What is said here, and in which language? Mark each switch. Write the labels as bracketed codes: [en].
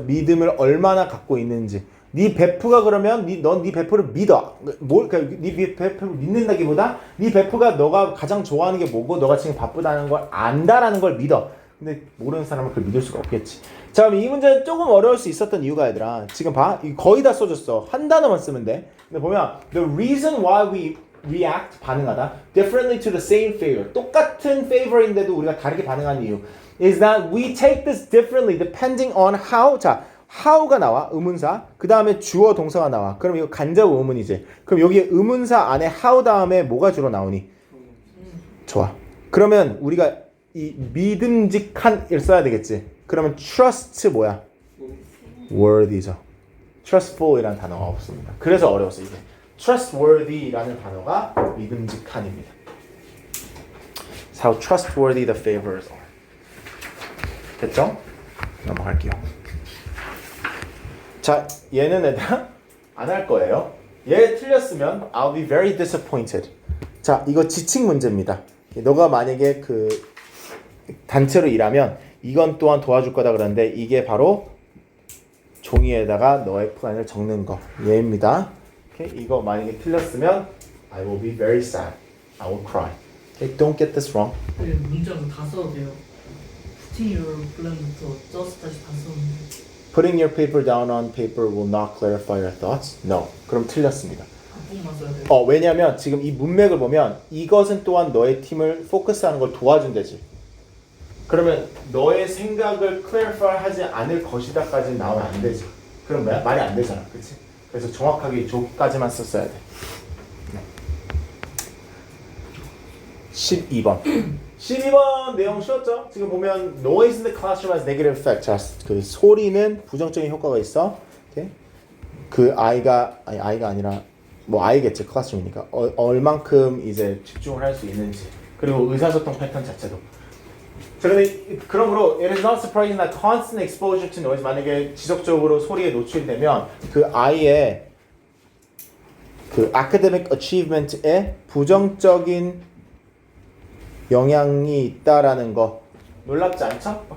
[ko] 믿음을 얼마나 갖고 있는지. 네 베프가 그러면 넌 네 베프를 믿어. 네 베프를 믿는다기보다 네 베프가 너가 가장 좋아하는 게 뭐고 너가 지금 바쁘다는 걸 안다라는 걸 믿어. 근데 모르는 사람은 그걸 믿을 수가 없겠지. 자, 그럼 이 문제는 조금 어려울 수 있었던 이유가 얘들아. 지금 봐. 거의 다 써줬어. 한 단어만 쓰면 돼. 근데 보면 [en] the reason why we react [ko] 반응하다 [en] differently to the same favor. [ko] 똑같은 favor인데도 우리가 다르게 반응하는 이유 [en] is that we take this differently depending on how. 자, [ko] how가 나와 의문사 그 다음에 주어 동사가 나와 그럼 이거 간접 의문이지 그럼 여기 의문사 안에 how 다음에 뭐가 주로 나오니? 좋아 그러면 우리가 이 믿음직한을 써야 되겠지 그러면 trust 뭐야? worthy죠 trustful이라는 단어가 없습니다 그래서 어려웠어 이게 trustworthy라는 단어가 믿음직한입니다 [en] That's how trustworthy the favors are [ko] 됐죠? 넘어갈게요 자, 얘는 애들아 안 할 거예요. 얘 틀렸으면 [en] I'll be very disappointed. [ko] 자, 이거 지칭 문제입니다. 너가 만약에 그 단체로 일하면 이건 또한 도와줄 거다 그러는데 이게 바로 종이에다가 너의 플랜을 적는 거. 얘입니다. Okay? 이거 만약에 틀렸으면 [en] I will be very sad. I will cry. Okay? Don't get this wrong. [ko] 문장은 다 써도 돼요. Putting your plan부터 just까지 다 썼는데 [en] Putting your paper down on paper will not clarify your thoughts. [ko] No. 그럼 틀렸습니다. 한국만 써야 돼요. 왜냐면 지금 이 문맥을 보면 이것은 또한 너의 팀을 포커스하는 걸 도와준대지. 그러면 너의 생각을 clarify 하지 않을 것이다까지 나오면 안 되지. 그럼 말이 안 되잖아. 그치? 그래서 정확하게 저기까지만 썼어야 돼. 12번. 12번 내용 쉬웠죠? 지금 보면 [en] noise in the classroom has negative effect. [ko] 자, 그 소리는 부정적인 효과가 있어. 오케이? 그 아이가 아니라 뭐 아이겠지 클래스룸이니까 얼만큼 이제 집중을 할 수 있는지 그리고 의사소통 패턴 자체도. 자, 근데 그러므로 [en] it is not surprising that constant exposure to noise [ko] 만약에 지속적으로 소리에 노출되면 그 아이의 그 academic achievement에 부정적인 영향이 있다라는 거 놀랍지 않죠?